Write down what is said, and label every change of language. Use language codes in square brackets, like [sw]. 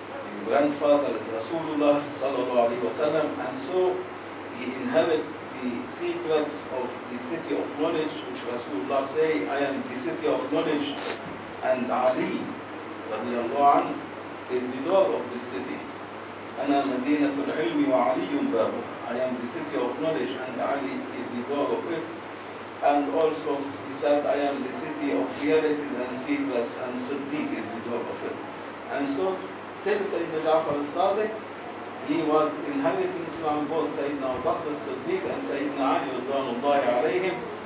[en] His grandfather is Rasulullah sallallahu alayhi wa sallam, and so he inherited the secrets of the city of knowledge, which Rasulullah say, I am the city of knowledge, and Ali radiallahu anhu is the door of this city. [ar] أنا مدينة العلم وعلي بابه. [en] I am the city of knowledge, and Ali is the door of it. And also he said, I am the city of realities and secrets, and Siddiq is the door of it. And so till Sayyidina Ja'far al-Sadiq, he was inheriting from both Sayyidina Abu Bakr as-Siddiq and Sayyidina Ali Ridwanullahi alayhim.